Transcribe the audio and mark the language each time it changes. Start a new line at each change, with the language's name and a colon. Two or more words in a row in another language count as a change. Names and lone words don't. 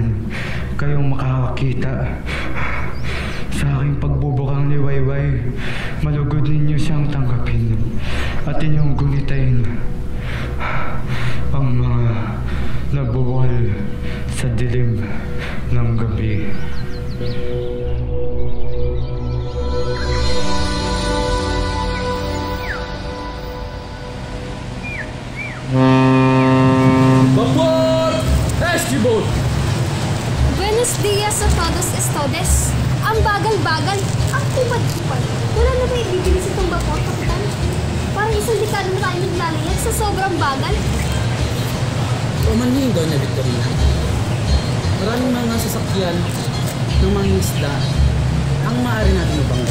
Filipino: Kayong makakakita sa aking pagbubukang liwayway. Malugod ninyo siyang tanggapin at inyong gunitain ang mga nabuwal sa dilim ng gabi. Vapor! Esquibot!
Spanish: Buenos dias a todos estodes.
Filipino: Ang bagal-bagal, ang kupad-kupad. Wala na ba ibibilis itong vapor, Kapitan? Parang isang dekada na tayo naglalayag sa sobrang bagal. Pamanhin daw na Victorina. Maraming mga sasakyan ng mga isda ang maaari natin mabangga.